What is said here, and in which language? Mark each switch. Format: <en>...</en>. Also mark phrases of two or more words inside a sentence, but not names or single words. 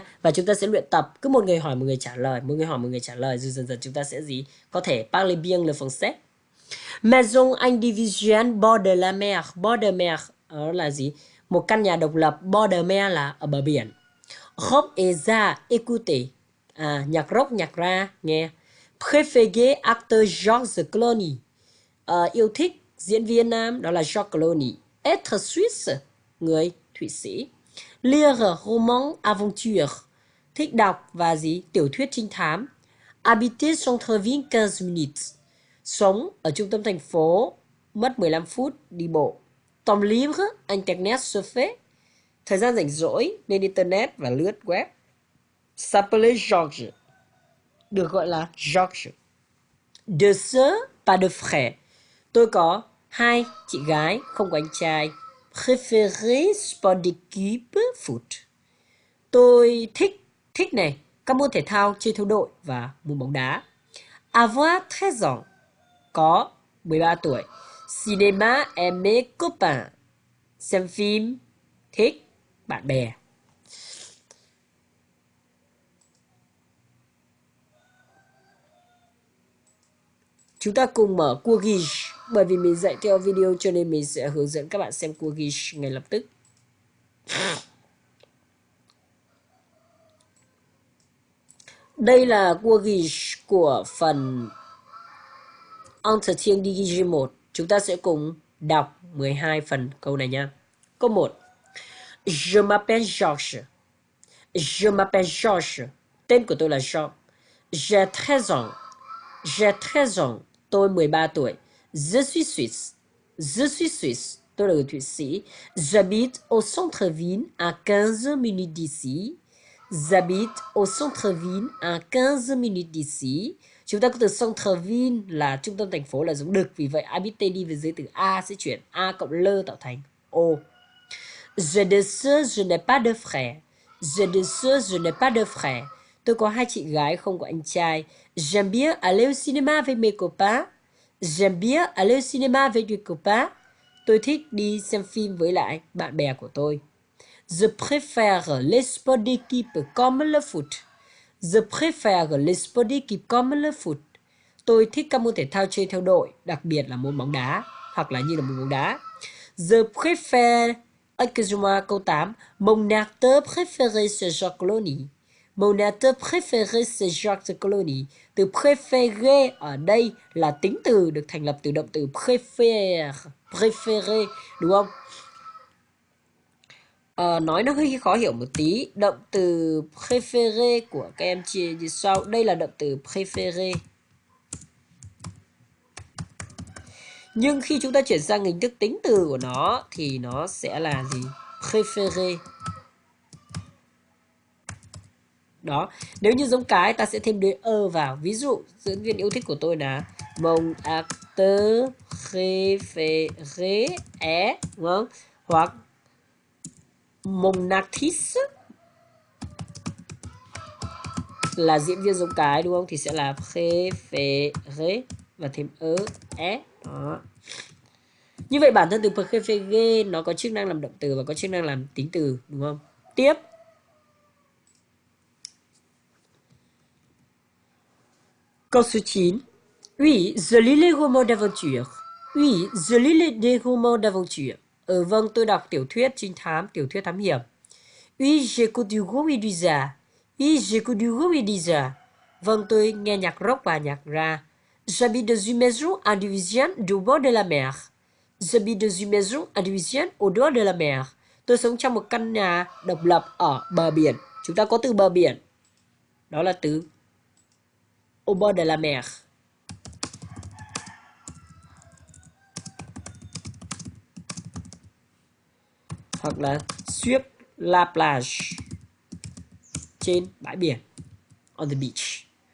<vi>Và chúng ta sẽ luyện tập cứ một người hỏi một người trả lời, một người hỏi một người trả lời, rồi dần dần chúng ta sẽ có thể</vi> <fr>parler bien le français. Maison individuelle bord de la mer. Bord de mer</fr> <vi>đó là gì? Một căn nhà độc lập.</vi> <fr>Bord de mer</fr> <vi>là ở bờ biển.</vi> <fr>Rock et ra, écoutez.</fr> <vi>Nhạc rock, nhạc ra, nghe.</vi> <fr>Préféré acteur George Clooney.</fr> <vi>Yêu thích diễn viên nam đó là George Clooney.</vi> <fr>Être Suisse,</fr> <vi>người Thụy Sĩ.</vi> <fr>Lire roman aventure,</fr> <vi>thích đọc và tiểu thuyết trinh thám.</vi> <fr>Habiter centre-ville 15 minutes,</fr> <vi>sống ở trung tâm thành phố, mất 15 phút đi bộ.</vi> <fr>Temps libre, internet surfer,</fr> <vi>thời gian rảnh rỗi lên internet và lướt web. S'appeler George, được gọi là George.</vi> <fr>De sœurs, pas de frères,</fr> <vi>tôi có 2 chị gái, không có anh trai.</vi> <fr>Préféré sport d'équipe foot,</fr> <vi>tôi thích này các môn thể thao chơi theo đội và môn bóng đá.</vi> <fr>Avoir 13 ans,</fr> <vi>có 13 tuổi.</vi> <fr>Cinéma, aimer copain,</fr> <vi>xem phim, thích bạn bè. Chúng ta cùng mở cua ghi, bởi vì mình dạy theo video cho nên mình sẽ hướng dẫn các bạn xem cua ghi ngay lập tức. Đây là cua ghi của phần Entretien dirigé 1. Chúng ta sẽ cùng đọc 12 phần câu này nha. Câu 1.</vi> <fr>Je m'appelle Georges. Je m'appelle Georges.</fr> <vi>Tên của tôi là Georges.</vi> <fr>J'ai 13 ans. J'ai 13 ans.</fr> <vi>Tôi 13 tuổi.</vi> <fr>Je suis Suisse. Je suis Suisse.</fr> <vi>Tôi là người Thụy Sĩ.</vi> <fr>J'habite au centre-ville à 15 minutes d'ici. J'habite au centre-ville à 15 minutes d'ici.</fr> <vi>Chúng ta có từ centre-ville là trung tâm thành phố là giống đực. Vì vậy habiter đi về dưới từ A sẽ chuyển A cộng L tạo thành O.</vi> <fr>J'ai des sœurs, je n'ai pas de frères. J'ai des sœurs, je n'ai pas de frères.</fr> <vi>Tôi có 2 chị gái, không có anh trai.</vi> <fr>J'aime bien aller au cinéma avec mes copains. J'aime bien aller au cinéma avec mes copains.</fr> <vi>Tôi thích đi xem phim với lại bạn bè của tôi.</vi> <fr>Je préfère les sports d'équipe comme le foot. Je préfère les sports d'équipe comme le foot.</fr> <vi>Tôi thích các môn thể thao chơi theo đội, đặc biệt là môn bóng đá, hoặc là như là môn bóng đá.</vi> <fr>Je préfère, excusez-moi, câu 8. Mon acteur préféré c'est George Clooney. Mon acteur préféré c'est George Clooney.</fr> <vi>Từ préféré ở đây là tính từ được thành lập từ động từ préfère, préféré, đúng không? Nói nó hơi khó hiểu một tí. Động từ préféré của các em chia như sau. Đây là động từ préféré. Nhưng khi chúng ta chuyển sang hình thức tính từ của nó thì nó sẽ là gì? Préféré. Đó. Nếu như giống cái ta sẽ thêm đuôi ơ vào. Ví dụ diễn viên yêu thích của tôi là</vi> <fr>mon acteur préféré est,</fr> <vi>đúng không? Hoặc</vi> <fr>mon actrice</fr> <vi>là diễn viên giống cái, đúng không? Thì sẽ là préféré và thêm ơ est. Đó. Như vậy bản thân từ préféré nó có chức năng làm động từ và có chức năng làm tính từ, đúng không? Tiếp. Câu số 9.</vi> <fr>Oui, je lis les romans d'aventure. Oui, je lis les romans d'aventure.</fr> <vi>Vâng, tôi đọc tiểu thuyết trinh thám, tiểu thuyết thám hiểm.</vi> <fr>Oui, j'écoute du comédie. Oui, j'écoute du comédie.</fr> <vi>Vâng, tôi nghe nhạc rock và nhạc ra.</vi> <fr>J'habite dans une maison individuelle au bord de la mer. J'habite dans une maison individuelle au bord de la mer.</fr> <vi>Tôi sống trong một căn nhà độc lập ở bờ biển. Chúng ta có từ bờ biển. Đó là từ</vi> <fr>au bord de la mer. Hoặc là sur la plage,</fr> <vi>trên bãi biển,</vi> <en>on the beach.</en>